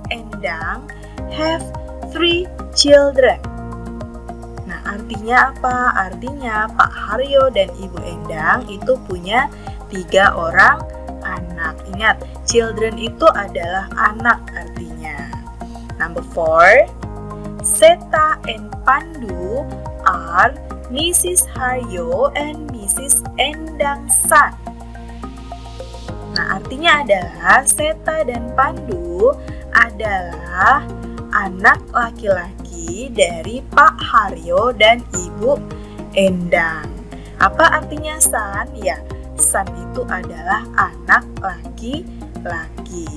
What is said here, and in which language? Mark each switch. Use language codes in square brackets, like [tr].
[en] Endang have 3 children. [id] Nah, artinya apa? Artinya Pak Haryo dan Ibu Endang itu punya 3 orang anak. Ingat, children itu adalah anak artinya. [en] Number 4, Seta and Pandu are Mrs. Haryo and Mrs. Endang's son. [id] Nah, artinya adalah Seta dan Pandu adalah anak laki-laki dari Pak Haryo dan Ibu Endang. Apa artinya son? Ya, son itu adalah anak laki laki.